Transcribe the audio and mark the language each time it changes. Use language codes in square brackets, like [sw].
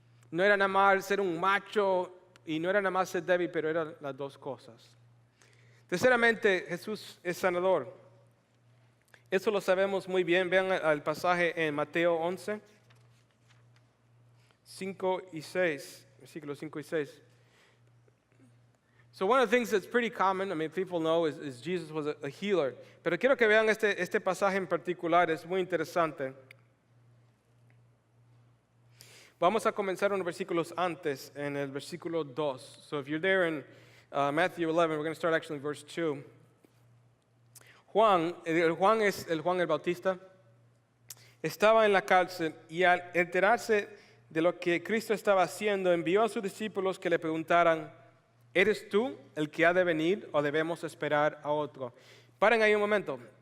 [es] No era nada más ser un macho y no era nada más ser débil, pero eran las dos cosas. Terceramente, Jesús es sanador. Eso lo sabemos muy bien. Vean el pasaje en Mateo 11, 5 y 6, versículos 5 y 6. [en] So one of the things that's pretty common, I mean, people know, is Jesus was a healer. [es] Pero quiero que vean este pasaje en particular, es muy interesante. Vamos a comenzar unos versículos antes, en el versículo 2. [en] So if you're there in Matthew 11, we're going to start actually in verse 2. [es] Juan es el Juan el Bautista, estaba en la cárcel y al enterarse de lo que Cristo estaba haciendo, envió a sus discípulos que le preguntaran, ¿eres tú el que ha de venir o debemos esperar a otro? Paren ahí un momento.